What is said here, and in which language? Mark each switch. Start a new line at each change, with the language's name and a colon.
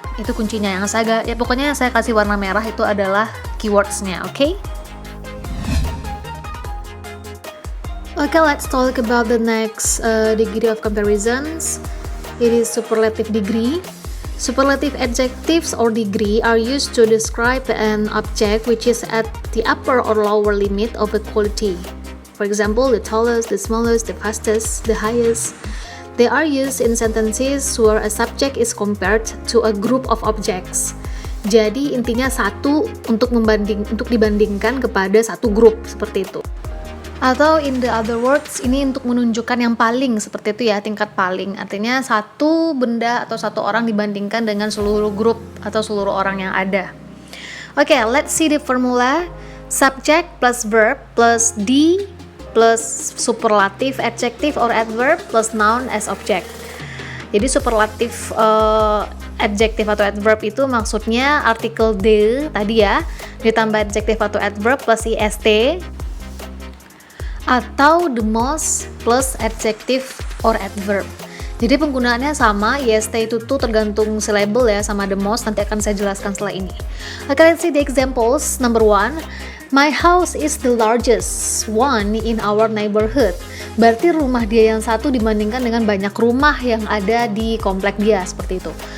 Indonesian: Itu kuncinya yang pokoknya yang saya kasih warna merah itu adalah keywordsnya, oke?
English: Okay, let's talk about the next degree of comparisons. It is superlative degree. Superlative adjectives or degree are used to describe an object which is at the upper or lower limit of a quality. For example, the tallest, the smallest, the fastest, the highest. They are used in sentences where a subject is compared to a group of objects.
Indonesian: Jadi intinya satu untuk dibandingkan kepada satu grup seperti itu. Atau
English: in the other words,
Indonesian: ini untuk menunjukkan yang paling seperti itu ya, tingkat paling. Artinya satu benda atau satu orang dibandingkan dengan seluruh grup atau seluruh orang yang ada.
English: Okay, let's see the formula. Subject plus verb plus D plus superlative adjective or adverb plus noun as object.
Indonesian: Jadi superlative adjective atau adverb itu maksudnya artikel the tadi ya, ditambah adjective atau adverb plus ist, atau
English: the most plus adjective or adverb.
Indonesian: Jadi penggunaannya sama, ist itu tuh tergantung syllable ya, sama the most, nanti akan saya jelaskan setelah ini.
English: Okay, let's see the examples. Number 1, my house is the largest one in our neighborhood.
Indonesian: Berarti rumah dia yang satu dibandingkan dengan banyak rumah yang ada di komplek dia, seperti itu.